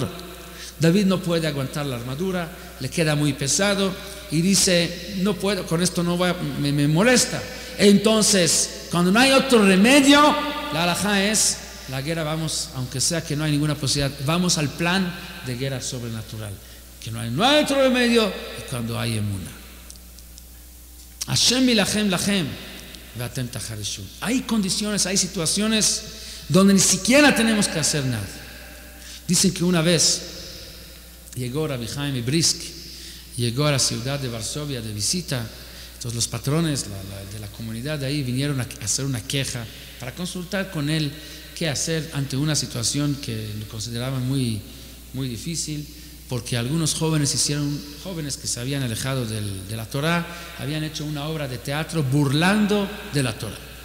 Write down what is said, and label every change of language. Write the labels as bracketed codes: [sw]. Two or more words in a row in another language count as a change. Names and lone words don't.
[es] David no puede aguantar la armadura, le queda muy pesado y dice, no puedo, con esto no voy, me molesta. Entonces, cuando no hay otro remedio, la halajá es, la guerra vamos, aunque sea que no hay ninguna posibilidad, vamos al plan de guerra sobrenatural, que no hay otro remedio, y cuando hay emuná. [he] השם ילחם לכם ואתם תחרישון. [es] Hay condiciones, hay situaciones donde ni siquiera tenemos que hacer nada. Dicen que una vez llegó Rabbi Chaim Brisk, llegó a la ciudad de Varsovia de visita. Entonces los patrones de la comunidad de ahí vinieron a hacer una queja para consultar con él qué hacer ante una situación que consideraban muy, muy difícil, porque algunos jóvenes que se habían alejado de la Torah, habían hecho una obra de teatro burlando de la Torah.